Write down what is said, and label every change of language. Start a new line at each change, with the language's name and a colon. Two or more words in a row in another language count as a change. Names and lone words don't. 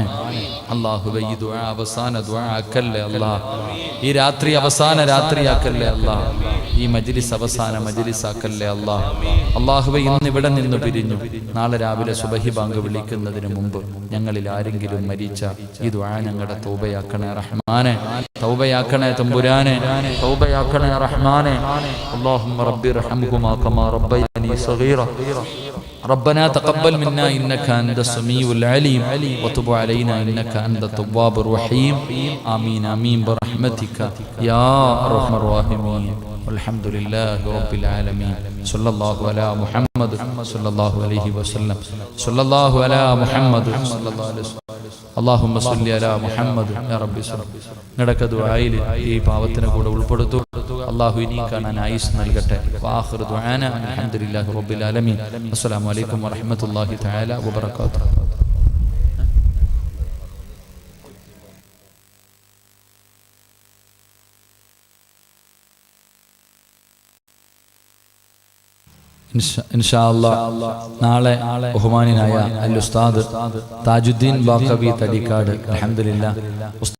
Malayalam: അല്ലാഹുവേ ഈ ദുആ അവസാന ദുആ ആക്കല്ലേ ഈ രാത്രി അവസാന രാത്രിയാക്കല്ലേ ഈ മജ്ലിസ് അവസാന മജ്ലിസ് ആക്കല്ലേ അല്ലാഹുവേ ഇന്ന് ഇവിടെ നിന്ന് പിരിഞ്ഞു നാളെ രാവിലെ സുബഹി ബാങ്ക് വിളിക്കുന്നതിന് മുമ്പ് ഞങ്ങളിൽ ആരെങ്കിലും മരിച്ച ഈ ദുആ ഞങ്ങളുടെ തൗബയാക്കണേ റഹ്മാനെ, തൗബയാക്കണേ തമ്പുരാനെ, തൗബയാക്കണേ റഹ്മാനെ.
Arabic: اللهم ربي ارحمهما كما ربياني صغيرا. ربنا تقبل منا إنك أنت السميع العليم وتب علينا إنك أنت التواب الرحيم. آمين آمين برحمتك يا أرحم الراحمين. والحمد لله رب العالمين. صلى الله على محمد صلى الله عليه وسلم. صلى الله على محمد صلى الله عليه وسلم. اللهم صل على محمد يا ربي صل.
Malayalam: നടക്ക ദുആയിൽ ഈ പാവത്തിനെ കൂടെ ഉൾപ്പെടുത്തു. അല്ലാഹു ഇനി കാണാൻ ആയുസ് നൽകട്ടെ.
Arabic: وآخر دعوانا الحمد لله رب العالمين. السلام عليكم ورحمة الله تعالى وبركاته. إن شاء الله
Malayalam: നാളെ ബഹുമാനിയായ അൽ ഉസ്താദ് താജുദ്ദീൻ ബാഖവി തടിക്കാട് അൽഹംദുലില്ലാഹ്